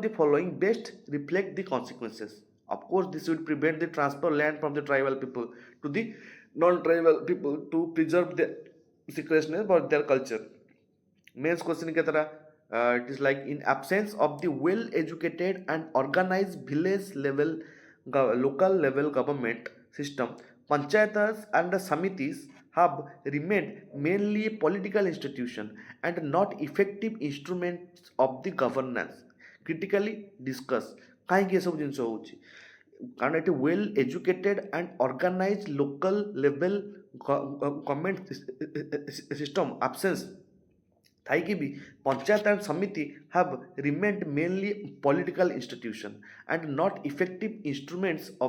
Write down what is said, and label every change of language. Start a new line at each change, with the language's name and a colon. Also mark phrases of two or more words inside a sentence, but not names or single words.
English: the following best reflect the consequences of course this would prevent the transfer land from the tribal people to the non-tribal people to preserve the secrecy for their culture
Hindi: main question ke tarah
English: it is like in absence of the well educated and organized village level local level government system panchayatas and the samitis have remained mainly a political institution and not effective instruments of the governance critically discuss
Odia: କାହିଁକି ଏସବୁ ଜିନିଷ ହେଉଛି କାରଣ ଏଠି
English: well educated and organize local level government system absence
Odia: ଥାଇକି ବି
English: panchayat and samiti have remained mainly political institution and not effective instruments of